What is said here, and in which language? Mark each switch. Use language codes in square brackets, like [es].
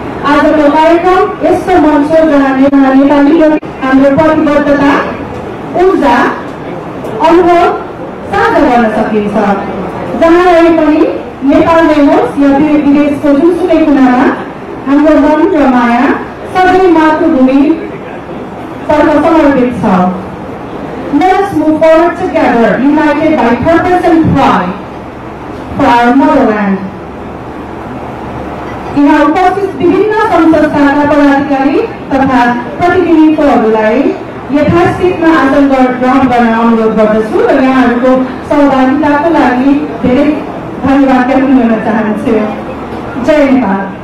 [ne] आजको कार्यक्रम यस्तो मञ्च हो जहाँ नेपालीहरू हाम्रो प्रतिबद्धता, ऊर्जा, अनुभव साझा गर्न सकिन्छ। जहाँ रहे पनि नेपालमै होस् या विदेशको जुनसुकै कुनामा हाम्रो मन र माया सबै मातृभूमि तर्फ समर्पित छ। [en] Let us move forward together, united by purpose and pride for our motherland. [ne] यहाँ उपस्थित विभिन्न संस्थाका पदाधिकारी तथा प्रतिनिधित्वहरूलाई यथास्थितिमा आसन ग्रहण गर्न अनुरोध गर्दछु र यहाँहरूको सहभागिताको लागि धेरै धन्यवाद ज्ञापन गर्न चाहन्छु। जय नेपाल।